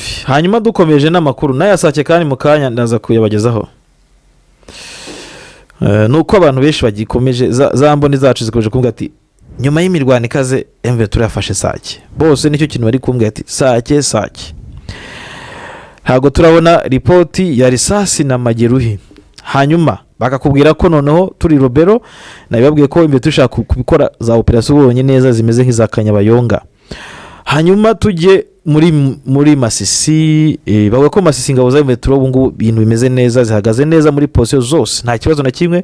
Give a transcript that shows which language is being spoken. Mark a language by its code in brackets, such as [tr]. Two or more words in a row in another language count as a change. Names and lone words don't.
[rw] Hanyuma dukomeje n'amakuru nayasake kandi mukanya ndaza kuyabagezaho. Nuko abantu benshi bagikomeje za mboni zacu zikomeje kuvuga ati nyuma y'imirwano ikaze M23 yafashe Sake, bose nicyo kintu bari kumbwira ati Sake. Ntabwo turabona ripoti ya risasi na mageruhi. Hanyuma bakakubwira ko noneho turi Robero, nabibabwiye ko imbere dushaka kubikora za operation ubonye neza zimeze nk'iza Kanyabayonga. Hanyuma tujye muri Masisi, bavuga ko Masisi ngabo za M23 ubu ngubu ibintu bimeze neza, zihagaze neza muri position zose, nta kibazo na kimwe.